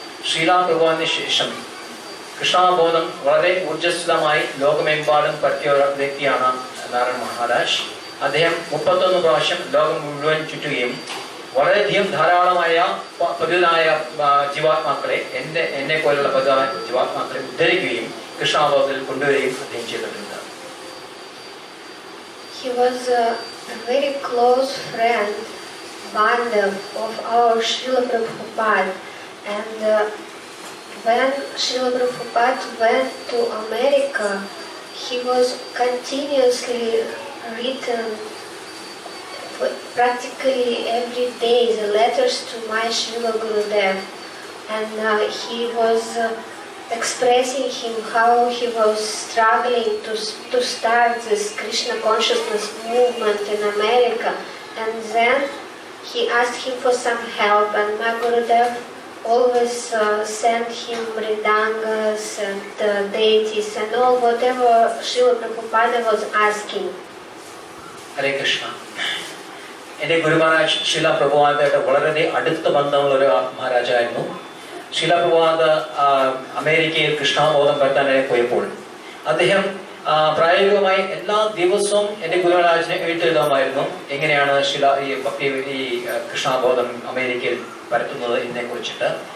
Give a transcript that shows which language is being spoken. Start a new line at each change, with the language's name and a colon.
Malayalam: ശ്രീലാ പ്രഭുവിന് ശേഷം കൃഷ്ണബോധം വളരെ ഊർജ്ജസ്വലമായി ലോകമെമ്പാടും പറ്റിയ ഒരു വ്യക്തിയാണ് നാരായൺ മഹാരാജ്. അദ്ദേഹം 31 പ്രാവശ്യം ലോകം മുഴുവൻ ചുറ്റുകയും വളരെയധികം ധാരാളമായ പതിനായ ജീവാത്മാക്കളെ എന്നെ പോലുള്ള പതിനായ ജീവാത്മാക്കളെ ഉദ്ധരിക്കുകയും കൃഷ്ണബോധത്തിൽ കൊണ്ടുവരികയും അദ്ദേഹം ചെയ്തിട്ടുണ്ട്.
English: He was a very close friend, Bandhav of our Srila Prabhupada, and when Srila Prabhupada went to America, he was continuously written practically every day the letters to my Srila Gurudev, and he was expressing him how he was struggling to start this Krishna consciousness movement in America, and then he asked him for some help, and my Gurudev always sent him mridangas and deities and all whatever Srila Prabhupada was asking.
Malayalam: ഹരേ കൃഷ്ണ. എൻ്റെ ഗുരുമഹാരാജ് ശീല പ്രഭുപാദയുടെ വളരെ അടുത്ത ബന്ധമുള്ള ഒരു മഹാരാജായിരുന്നു. ശീല പ്രഭുപാദ അമേരിക്കയിൽ കൃഷ്ണബോധം പറ്റാനായി പോയപ്പോൾ അദ്ദേഹം പ്രായോഗികമായി എല്ലാ ദിവസവും എൻ്റെ ഗുരുമഹാരാജിനെ എഴുത്തെഴുതാമായിരുന്നു എങ്ങനെയാണ് ഈ കൃഷ്ണബോധം അമേരിക്കയിൽ പരത്തുന്നത് ഇതിനെ കുറിച്ചിട്ട്.